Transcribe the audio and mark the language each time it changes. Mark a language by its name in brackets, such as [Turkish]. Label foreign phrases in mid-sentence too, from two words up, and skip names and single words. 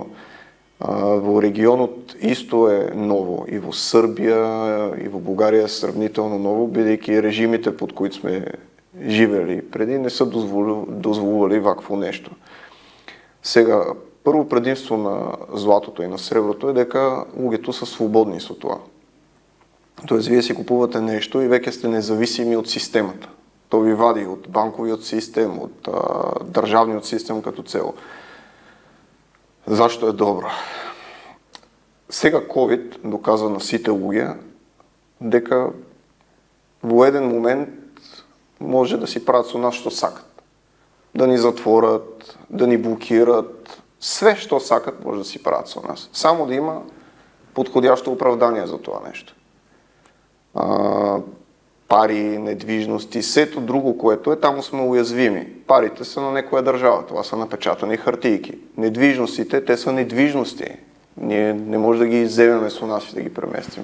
[Macedonian] Во регионот исто е ново, и во Србија, и во Бугарија е сравнително ново, бидејќи режимите под кои сме живели преди не се дозволували вакво нешто. Сега, прво предимство на златото и на среброто е дека луѓето се слободни со тоа. Тоест, вие си купувате нешто и веќе сте независими од системата. [Bulgarian] То ви вади от банковият систем, от държавният систем като цяло. Защо е добро? [Macedonian] Сега COVID доказа на сите луѓе дека во еден момент може да си правят со нас што сакат. Да ни затворят, да ни блокират, све што сакат може да си правят со нас. [Bulgarian] Само да има подходящо оправдание за това нещо. Пари, недвижности, сето друго, което е, там сме уязвими. Парите са на некоя държава, това са напечатани хартийки. Недвижностите, те са недвижности. Ние не може да ги вземеме с нас и да ги преместим.